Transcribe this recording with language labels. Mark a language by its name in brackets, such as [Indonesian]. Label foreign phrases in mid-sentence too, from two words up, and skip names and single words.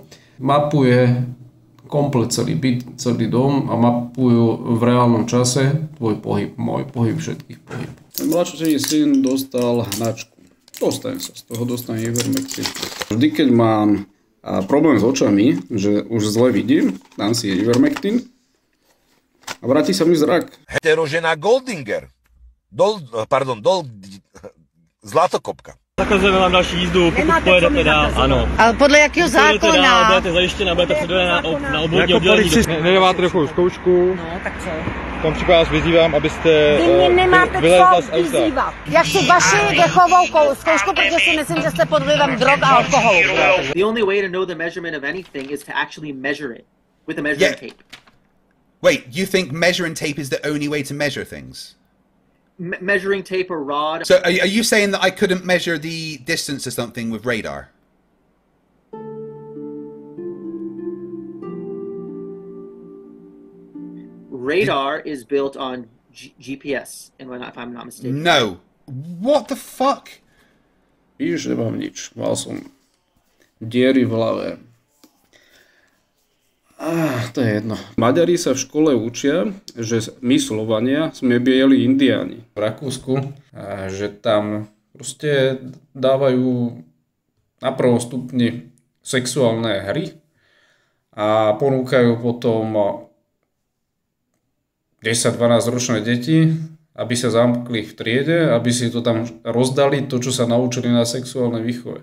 [Slovak] Mapuje komplet celý byt, celý dom a mapujú v reálnom čase tvoj pohyb, môj pohyb, všetkých pohyb. Mladší syn dostal hnačku. Dostanem sa z toho, dostanem Ivermectin. Vždy, keď mám problém s očami, že už zle vidím, dám si Ivermectin a vráti sa mi zrak. Heterožena Goldinger. Zlatokopka. [Czech] Zakazujeme vám další jízdu, pokud pojedete dál, ano. Ale podle jakého zákona? Budete zajištěna, budete předvedena na obvodní oddělení. Nedáváte takovou zkoušku. No, tak co? V tom případě vás vyzývám, abyste Vy mě nemáte co vyzývat. Já chci vaši dechovou zkoušku, protože si myslím, že jste pod vlivem drog a alkoholu. [English] The only way to know the measurement of anything is to actually measure it with a measuring tape. Wait, you think measuring tape is the only way to measure things? Measuring tape or rod. So are you saying that I couldn't measure the distance of something with radar? Radar is built on GPS, if I'm not mistaken. No. What the fuck? [Slovak] Víš, nemám nič. Mal som diery v hlave. To je jedno. Maďari sa v škole učia, že my Slovania sme bieli indiáni. V Rakúsku, že tam proste dávajú na prvom stupni sexuálne hry a ponúkajú potom 10-12 ročné deti, aby sa zamkli v triede, aby si to tam rozdali, to, čo sa naučili na sexuálnej výchove.